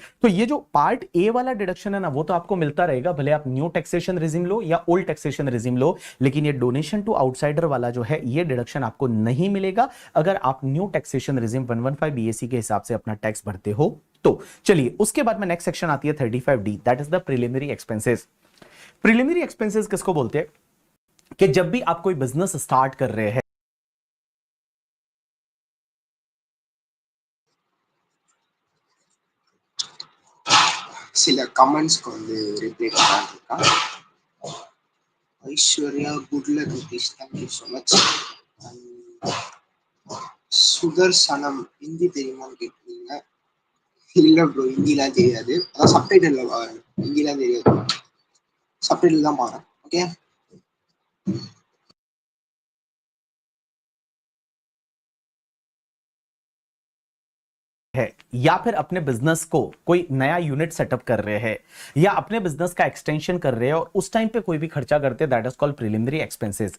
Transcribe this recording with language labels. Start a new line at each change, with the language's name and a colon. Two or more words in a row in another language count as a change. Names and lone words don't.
Hindi: तो ये जो
English: part A
Hindi: वाला डिडक्शन है ना वो तो आपको मिलता रहेगा, भले आप
English: new taxation regime
Hindi: लो या
English: old taxation regime
Hindi: लो, लेकिन ये
English: donation to outsider
Hindi: वाला जो है ये डिडक्शन आपको नहीं मिलेगा अगर आप
English: new taxation regime 115 BSC
Hindi: के हिसाब से अपना टैक्स भरते हो। तो चलिए उसके बाद में
English: next section
Hindi: आती है
English: 35D, that is the preliminary expenses. preliminary expenses
Hindi: किसको बोलते हैं कि जब भी आप कोई
English: business start
Hindi: कर रहे हैं,
Tamil: சில கமெண்ட்ஸ்க்கு வந்து ரிப்ளை பண்ணலான்னு இருக்கான்.
English: Aishwarya good luck please, thank you so much.
Tamil: சுதர்சனம் ஹிந்தி தெரியுமான்னு கேட்குறீங்க. இல்லை ப்ரோ, ஹிந்திலாம் தெரியாது, அதான் சப்டைட்டில் ஹிந்திலாம் தெரியாது, சப்டைட்டில் தான் பாருங்க. ஓகே,
Hindi: है या फिर अपने बिजनेस को कोई नया
English: unit setup
Hindi: कर रहे हैं या अपने बिजनेस का एक्सटेंशन कर रहे हैं और उस टाइम पे कोई भी खर्चा करते हैं,
English: that is called preliminary expenses.